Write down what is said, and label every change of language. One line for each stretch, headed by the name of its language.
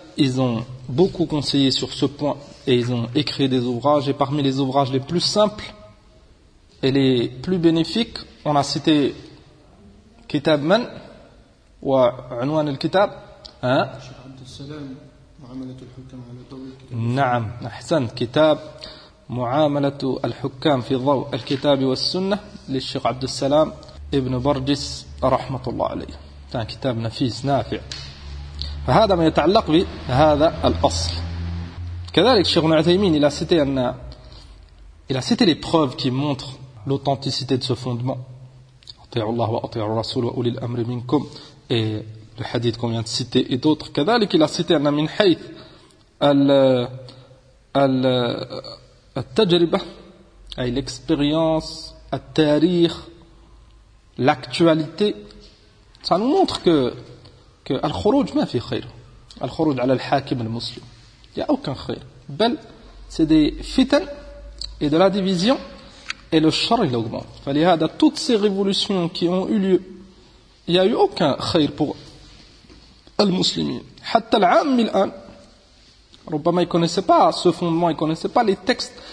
French: Ils ont beaucoup conseillé sur ce point et ils ont écrit des ouvrages. Et parmi les ouvrages les plus simples et les plus bénéfiques, on a cité Kitab Man wa Unwan al-Kitab.
Arabic: Naam, ahsan, Kitab معاملة الحكام في ضوء الكتاب والسنة للشيخ عبد السلام ابن برجس رحمة الله عليه. كان كتاب نفيس نافع. فهذا ما يتعلق بهذا الأصل. كذلك الشيخ ابن عثيمين
French: il a cité أن il a cité les preuves qui montrent l'authenticité de ce fondement.
Arabic: أطيعوا الله وأطيعوا الرسول وأولي الأمر منكم.
French: Et le hadith qu'on vient de citer et d'autres.
Arabic: كذلك
French: il a cité أن
Arabic: من حيث ال التجربة
French: أي l'expérience, التاريخ, l'actualité, ça nous montre que
Arabic: الخروج ما في خير. الخروج على الحاكم المسلم
French: il n'y a aucun
Arabic: خير. بل
French: c'est des fitan et de la division et le char il augmente. فلهذا toutes ces révolutions qui ont eu lieu, il n'y a eu aucun خير pour المسلمين.
Arabic: حتى العام الآن ربما
French: il ne connaissait pas ce fondement, il ne connaissait pas les textes.